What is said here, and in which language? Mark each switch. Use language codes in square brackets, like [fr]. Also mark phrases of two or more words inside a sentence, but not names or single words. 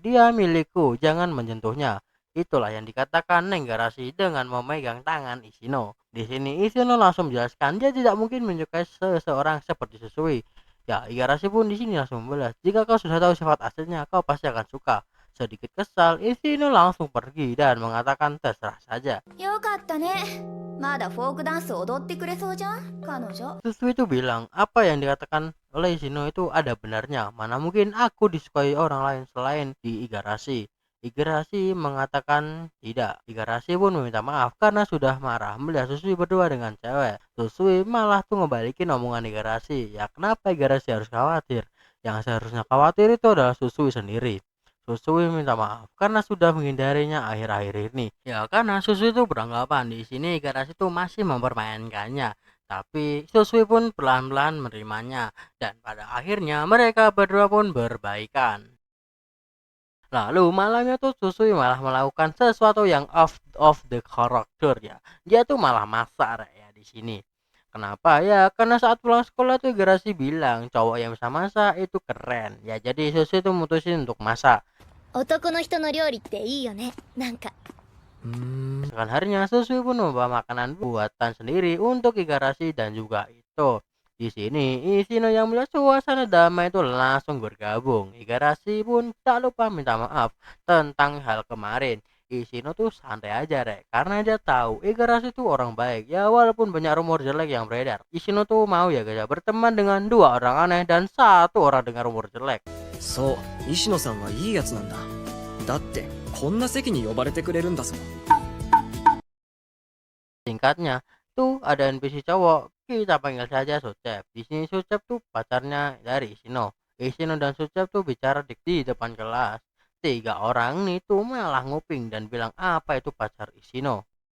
[id] Dia milikku, jangan menyentuhnya. Itulah yang dikatakan Neng Igarashi dengan memegang tangan Ishino. Di sini Ishino langsung menjelaskan dia tidak mungkin menyukai seseorang seperti Susui. Ya, Igarashi pun di sini langsung membalas, jika kau sudah tahu sifat aslinya, kau pasti akan suka. Sedikit kesal, Ishino langsung pergi dan mengatakan terserah saja. [ja] よかったね。まだフォークダンス踊ってくれそうじゃん彼女。 [id] Susui itu bilang, apa yang dikatakan oleh Ishino itu ada benarnya. Mana mungkin aku disukai orang lain selain di Igarashi. Igarashi mengatakan tidak. Igarashi pun meminta maaf karena sudah marah melihat Susui berdua dengan cewek. Susui malah tuh ngebalikin omongan Igarashi. Ya kenapa Igarashi harus khawatir? Yang seharusnya khawatir itu adalah Susui sendiri. Susui minta maaf karena sudah menghindarinya akhir-akhir ini. Ya karena Susui itu beranggapan di sini Igarashi itu masih mempermainkannya. Tapi Susui pun pelan-pelan menerimanya dan pada akhirnya mereka berdua pun berbaikan. Lalu malamnya tuh Susui malah melakukan sesuatu yang [en] off the character [id] ya. Dia tuh malah masak ya di sini. Kenapa ya? Karena saat pulang sekolah tuh Igarashi bilang cowok yang bisa masak itu keren. Ya jadi Susui tuh mutusin untuk masak. [ja] 男の人の料理っていいよねなんか。 [id] Keesokan harinya Susui pun membawa makanan buatan sendiri untuk Igarashi dan juga Ito. Di sini Ishino yang melihat suasana damai itu langsung bergabung. Igarashi pun tak lupa minta maaf tentang hal kemarin. Ishino tuh santai aja rek, karena dia tahu Igarashi tuh orang baik. Ya walaupun banyak rumor jelek yang beredar, Ishino tuh mau ya guys ya, berteman dengan dua orang aneh dan satu orang dengan rumor jelek. [ja] そう、石野さんはいいやつなんだ。だってこんな席に呼ばれてくれるんだぞ。 [id] Singkatnya, tuh ada NPC cowok, kita panggil saja Sucep. Di sini Sucep tuh pacarnya dari Ishino. Ishino dan Sucep tuh bicara di depan kelas. Tiga orang nih tuh malah nguping dan bilang apa itu pacar Ishino.